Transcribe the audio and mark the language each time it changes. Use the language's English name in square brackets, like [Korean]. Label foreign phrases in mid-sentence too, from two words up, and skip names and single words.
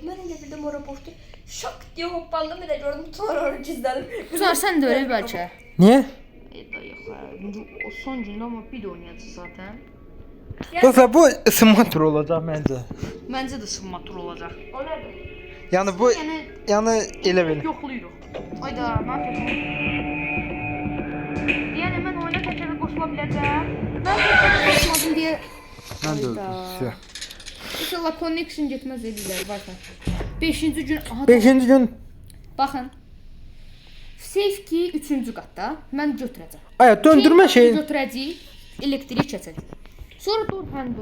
[Turkish] Ben de bildim oraya boştu. Şak diye hoppandım bir de gördüm Tunar oraya gizlendim. Tunar sen de öyle belki. Niye? O son gün ama bir de oynayacağız zaten. [Azerbaijani] Dostlar bu [Turkish] ısınma turu [Azerbaijani] olacaq məncə. [Turkish] Bence de simulator olacak. O nedir? [Azerbaijani] Yəni bu yəni elə belə. Yoxlayırıq. [Turkish] Ayda ben yani ben oyuna tekrar koşulabileceğim. Ben tekrar koşmadım diye. [Azerbaijani] Mən də Hayda. öldüm. İnşallah connection getməz edirlər baxın. 5-ci gün aha 5-ci gün baxın. [English] Safe key [Azerbaijani] 3-cü qatda mən götürəcəm. aya döndürmə şey. Götürəcəyik. Elektrik keçəcək. Sonra [English] door handle.